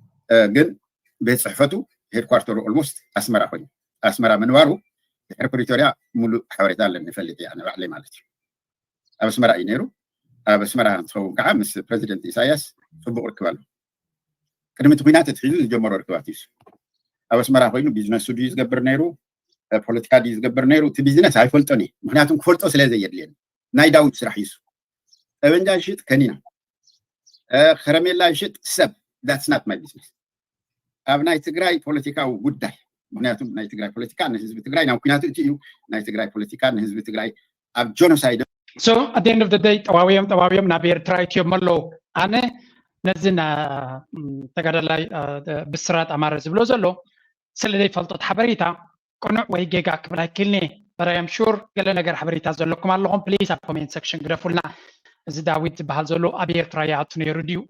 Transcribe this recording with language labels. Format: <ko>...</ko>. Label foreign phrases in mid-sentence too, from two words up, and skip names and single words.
<ti>እ፣ ግን ቤት ፅሕፈቱ ሄድኳርተሩ ኦልሞስት ኣስመራ ኮይኑ ኣስመራ ምንባሩ ድሕሪ ፕሪቶርያ ሙሉእ ሓበሬታ ኣለኒ ይፈልጥ እየ ኣነ ባዕለይ ማለት እዩ። ኣብ ኣስመራ እዩ ነይሩ። ኣብ ኣስመራ እንትኸውን ከዓ ምስ ፕሬዚደንት ኢሳያስ ፅቡቅ ርክብ ኣሎ። ቅድሚ እቲ ኩናት ኣትሒዙ ዝጀመሮ ርክባት እዩ እሱ። ኣብ ኣስመራ ኮይኑ ቢዝነሱ ድዩ ዝገብር ነይሩ፣ እ፣ ፖለቲካ ድዩ ዝገብር ነይሩ? እቲ ቢዝነስ ኣይፈልጦን እየ፣ ምክንያቱም ክፈልጦ ስለ ዘየድልየኒ። ናይ ዳዊት ስራሕ እዩ እሱ። ጠበንጃ ይሽጥ ከኒና፣ እ፣ ከረሜላ ይሽጥ ሰብ፣</ti> <en>that's not my business።</en> <ti>ኣብ ናይ ትግራይ ፖለቲካዊ ጉዳይ፣ ምክንያቱም ናይ ትግራይ ፖለቲካ ንህዝቢ ትግራይ ናብ ኩናቱ እቲ እዩ። ናይ ትግራይ ፖለቲካ ንህዝቢ ትግራይ ኣብ ጆኖሳይድ</ti> <en>So, at the end of the day,</en> <ti>ጠዋብዮም፣ ጠዋብዮም ናብ ኤርትራ ይትዮም ኣለዉ። ኣነ ነዚ ና-፣ ም፣ ተጋዳላይ፣ እ፣ ብስራት ኣማረ ዝብሎ ዘሎ ስለ ዘይፈልጦት ሓበሬታ ቁኑዕ ወይ ጌጋ ክብል ኣይክእልኒ እየ።</ti> <en>But I am sure</en> <ti>ገለ ነገር ሓበሬታ ዘለኩም ኣለኹም። ፕሊዝ ኣብ</ti> <en>comment section</en> <ti>ግደፉልና። እዚ ዳዊት ዝበሃል ዘሎ ኣብ ኤርትራ ይኣቱ ነይሩ ድዩ?</ti>